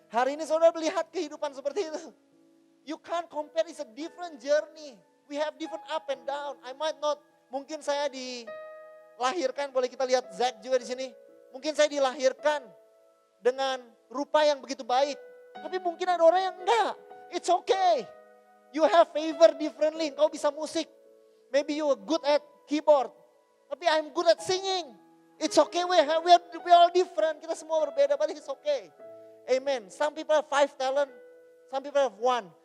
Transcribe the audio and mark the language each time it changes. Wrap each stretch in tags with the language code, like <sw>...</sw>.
<id>Hari ini saudara melihat kehidupan seperti itu.</id> <en>You can't compare. It's a different journey. We have different up and down. I might not.</en> <id>Mungkin saya dilahirkan. Boleh kita lihat Zack juga di sini. Mungkin saya dilahirkan dengan rupa yang begitu baik. Tapi mungkin ada orang yang enggak.</id> <en>It's okay. You have favor differently.</en> <id>Engkau bisa musik.</id> <en>Maybe you are good at keyboard. Tapi I'm good at singing. It's okay, we all different.</en> <id>Kita semua berbeda,</id> <en>but it's okay. Amen. Some people have 5 talent, some people have 1.</en>